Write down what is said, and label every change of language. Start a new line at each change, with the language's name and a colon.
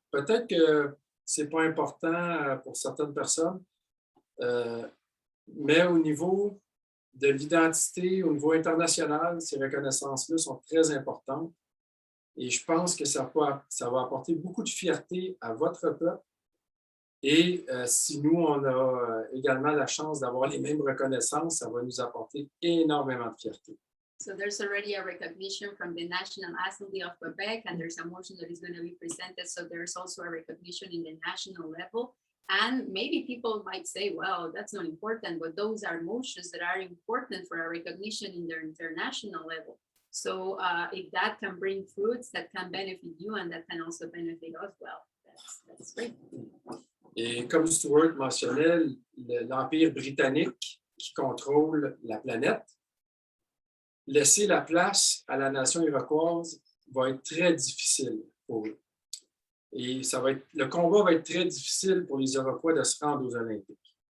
French: Peut-être que ce n'est pas important pour certaines personnes, mais au niveau de l'identité, au niveau international, ces reconnaissances-là sont très importantes. Et je pense que ça va apporter beaucoup de fierté à votre peuple. Et si nous, on a également la chance d'avoir les mêmes reconnaissances, ça va nous apporter énormément de fierté.
English: So there's already a recognition from the National Assembly of Quebec, and there's a motion that is going to be presented. So there's also a recognition in the national level. And maybe people might say, well, that's not important, but those are motions that are important for a recognition in the international level. So if that can bring fruits that can benefit you and that can also benefit us, well, that's great.
French: Et comme Stuart mentionnait, l'Empire britannique qui contrôle la planète, laisser la place à la nation iroquoise va être très difficile pour eux. Et le combat va être très difficile pour les Iroquois de se rendre aux Olympiques.